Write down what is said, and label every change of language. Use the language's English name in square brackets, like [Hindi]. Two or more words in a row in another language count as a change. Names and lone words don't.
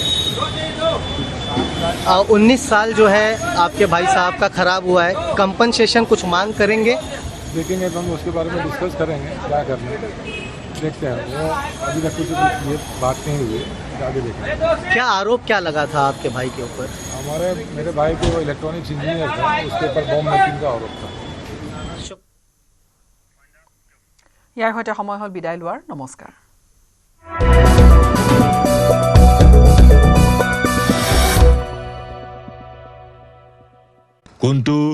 [Hindi] 19 साल जो है आपके भाई साहब का खराब हुआ है कंपनसेशन कुछ मांग करेंगे देखेंगे तो हम उसके बारे में डिस्कस करेंगे क्या करना है देखते हैं वो अभी तक कुछ ये बात नहीं हुई आगे देखेंगे क्या आरोप क्या लगा था आपके भाई के ऊपर मेरे भाई को इलेक्ट्रॉनिक्स इंजीनियर था उसके ऊपर [English] bomb making [Hindi] का आरोप था [Assamese] ইয়াৰ হৈতে সময় হল বিদায় লোৱাৰ নমস্কাৰ কোনটো